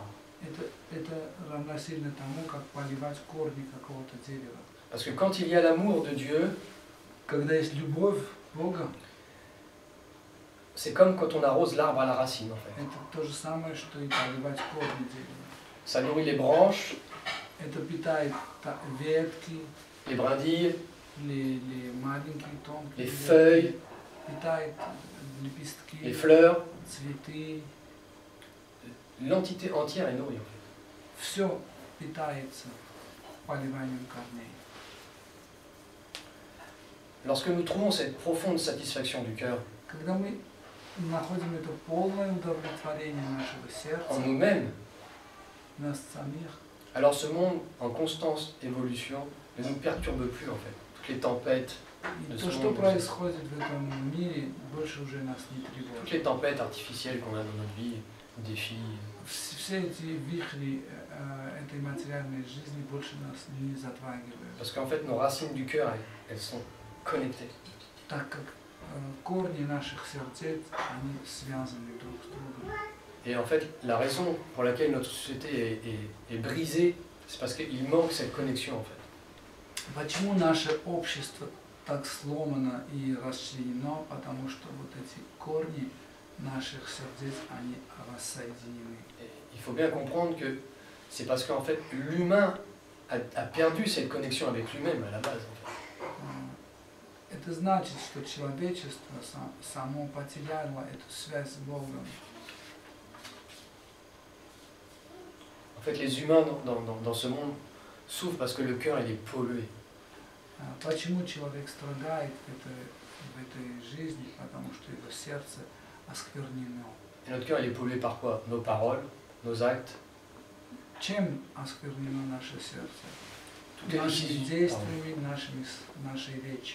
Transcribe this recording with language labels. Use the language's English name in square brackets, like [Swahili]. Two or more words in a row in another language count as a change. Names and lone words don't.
[Russian] это равносильно тому, как поливать корни какого-то дерева. [French] Parce que quand il y a l'amour de Dieu, [Russian] Когда есть любовь Бога, [French] c'est comme quand on arrose l'arbre à la racine en fait. [Russian] это то же самое, что и поливать корни дерева. [French] Ça nourrit les branches, [Russian] Это питает ветки, [French] les brindilles, [Russian] les маленькие тонкие [French] les [Russian] ветки, [French] feuilles, [Russian] питает лепестки, [French] les fleurs. [Russian] цветы. [French] L'entité entière est nourrie en fait. [Russian] Все питается поливанием корней. [French] Lorsque nous trouvons cette profonde satisfaction du cœur [Russian] Когда мы находим это полное удовлетворение нашего [French] en [Russian] сердца, [French] nous-mêmes, [Russian] нас самих, [French] alors ce monde en constante évolution ne nous perturbe plus en fait. Toutes les tempêtes, [Russian] и [French] de [Russian] то, [French] ce [Russian] что [French] monde, [Russian] происходит в этом мире, больше уже нас не [French] toutes [Russian] тревожит. [French] les tempêtes artificielles qu'on a dans notre vie, défis, [Russian] Все эти вихри этой материальной жизни больше нас не затрагивают, [French] parce qu'en fait nos racines du cœur, elles sont connectées. [Russian] так как корни наших сердец, они связаны друг с другом. [French] Et en fait, la raison pour laquelle notre société est brisée, c'est parce qu'il manque cette connexion en fait. [Russian] Почему наше общество так сломано и расчленено? Потому что вот эти корни наших сердец, они рассоединены. [French] Et il faut bien comprendre que c'est parce qu'en fait l'humain a perdu cette connexion avec lui-même à la base. En fait. [Russian] Это значит, что человечество само потеряло эту связь с Богом. [French] En fait, les humains dans ce monde souffrent parce que le cœur il est pollué. [Russian] Почему человек страдает в этой жизни? Потому что его сердце осквернено. [French] Et notre cœur il est pollué par quoi? Nos paroles, nos actes, [Russian] Чем осквернено наше сердце? [French] toutes les [Russian] Нашими [French] décisions, [Russian] действиями, нашей речью.